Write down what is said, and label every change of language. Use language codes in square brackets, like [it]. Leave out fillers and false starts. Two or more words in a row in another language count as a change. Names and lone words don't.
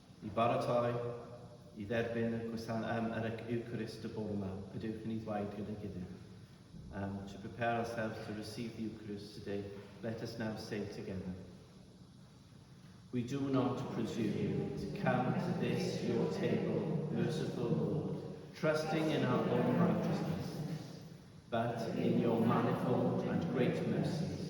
[cy] I baratoi, I dderbyn yr Eucharist y bore yma. Gadewch ni ddweud gyda gilydd. [en] To prepare ourselves to receive the Eucharist today, let us now say together. We do not presume to come to this your table, merciful Lord, trusting in our own righteousness, but in your manifold and great mercies.